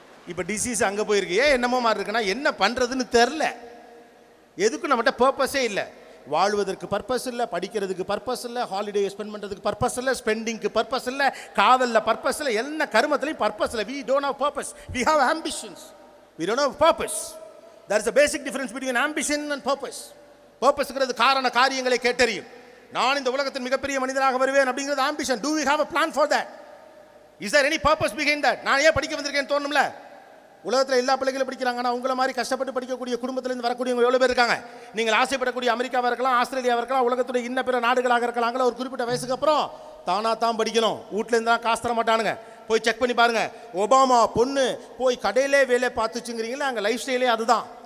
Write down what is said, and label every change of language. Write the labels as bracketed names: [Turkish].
[Tamil] இப்போ டிசீஸ் அங்கே போயிருக்கு. ஏன் என்னமோ மாறு இருக்குன்னா என்ன பண்ணுறதுன்னு தெரில. எதுக்கும் நம்மகிட்ட பர்பஸே இல்லை. வாழ்வதற்கு பர்பஸ் இல்லை, படிக்கிறதுக்கு பர்பஸ் இல்லை, ஹாலிடே ஸ்பெண்ட் பண்ணுறதுக்கு பர்பஸ் இல்லை, ஸ்பெண்டிங்க்கு பர்பஸ் இல்லை, காதலில் பர்பஸ் இல்லை, என்ன கருமத்திலையும் பர்பஸ் இல்லை. [English] We don't have purpose. We have ambitions. We don't have purpose. There is a basic difference between ambition and purpose. [Tamil] பர்பஸ்ங்கிறது காரண காரியங்களை கேட்டறியும். நான் இந்த உலகத்தின் மிகப்பெரிய மனிதனாக வருவேன் அப்படிங்கிறது ambition. [English] Do we have a plan for that? Is there any purpose behind that? [Tamil] நான் ஏன் படிக்க வந்திருக்கேன்னு தோணும்ல? உலகத்தில் எல்லா பிள்ளைகளும் படிக்கிறாங்கன்னா உங்களை மாதிரி கஷ்டப்பட்டு படிக்கக்கூடிய குடும்பத்திலேருந்து வரக்கூடியவங்க எவ்வளோ பேர் இருக்காங்க? நீங்கள் ஆசைப்படக்கூடிய அமெரிக்காவாக இருக்கலாம், ஆஸ்திரேலியாவாக இருக்கலாம், உலகத்துடைய இன்ன பிற நாடுகளாக இருக்கலாங்களா, ஒரு குறிப்பிட்ட வயசுக்கு அப்புறம் தானாக தான் படிக்கணும். வீட்டிலேருந்து தான் காசு தர மாட்டானுங்க. போய் செக் பண்ணி பாருங்க. ஒபாமா பொண்ணு போய் கடையிலே வேலை பார்த்துச்சுங்கிறீங்களா? அங்கே லைஃப் ஸ்டைலே அதுதான்.